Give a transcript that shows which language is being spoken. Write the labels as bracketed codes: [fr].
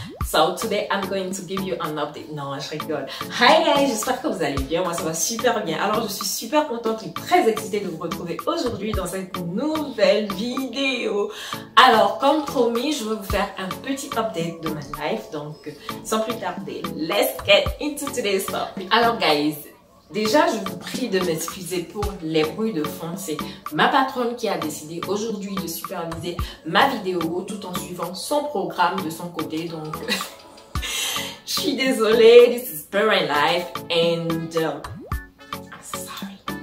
[en] So today I'm going to give you an update. [fr] Non, je rigole. [en] Hi guys, [fr] j'espère que vous allez bien. Moi ça va super bien. Alors je suis super contente et très excitée de vous retrouver aujourd'hui dans cette nouvelle vidéo. Alors comme promis, je vais vous faire un petit update de ma life. Donc sans plus tarder, [en] let's get into today's topic. [fr] Alors guys, déjà, je vous prie de m'excuser pour les bruits de fond. C'est ma patronne qui a décidé aujourd'hui de superviser ma vidéo tout en suivant son programme de son côté. Donc, je suis désolée. [en] This is parent life and I'm sorry.